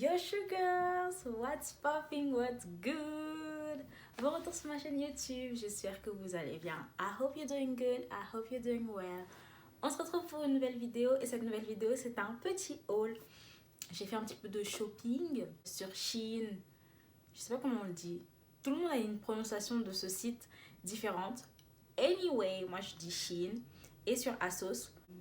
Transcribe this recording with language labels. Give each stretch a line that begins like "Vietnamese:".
English: Yo sugars, what's popping, what's good?
French: Bon retour sur ma chaîne YouTube, j'espère que vous allez bien.
English: I hope you're doing good, I hope you're doing well.
French: On se retrouve pour une nouvelle vidéo et cette nouvelle vidéo c'est un petit haul. J'ai fait un petit peu de shopping sur Shein, je sais pas comment on le dit. Tout le monde a une prononciation de ce site différente. Anyway, moi je dis Shein et sur ASOS.